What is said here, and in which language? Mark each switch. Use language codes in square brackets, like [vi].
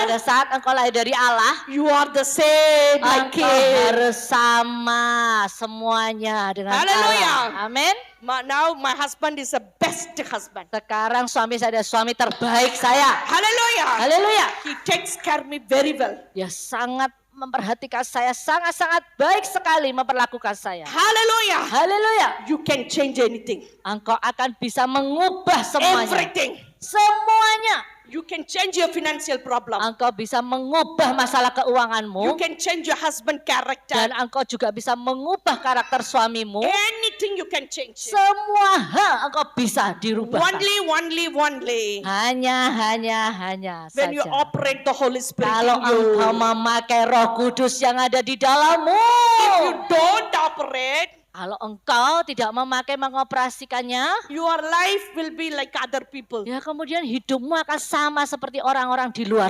[id] Pada saat engkau lahir dari Allah, [en] you are the same like [id] engkau [en] Him. [id] harus sama semuanya dengan Haleluya. Allah. Amin. [en] Now my husband is the best husband. [id] Sekarang suami saya adalah suami terbaik saya. [en] Hallelujah. [id] Haleluya. [en] He takes care of me very well. [id] Dia sangat memperhatikan saya, sangat-sangat baik sekali memperlakukan saya. [en] Hallelujah. [id] Haleluya. [en] You can change anything. [id] Engkau akan bisa mengubah semuanya. [en] Everything. [id] Semuanya. [en] You can change your financial problem. [id] Engkau bisa mengubah masalah [en] You [id] keuanganmu. [en] can change your husband character. [id] Dan engkau juga bisa mengubah karakter suamimu. [en] Anything you can change. [id] Semua hal engkau bisa dirubah. [en] Only. [id] Hanya [en] When you [id] saja. [en] operate the Holy Spirit [id] Kalau [en] in you. [id] engkau memakai Roh Kudus yang ada di dalammu. [en] If you don't operate, [id] Kalau engkau tidak memakai mengoperasikannya, [en] your life will be like other people. [id] ya kemudian hidupmu akan sama seperti orang-orang di luar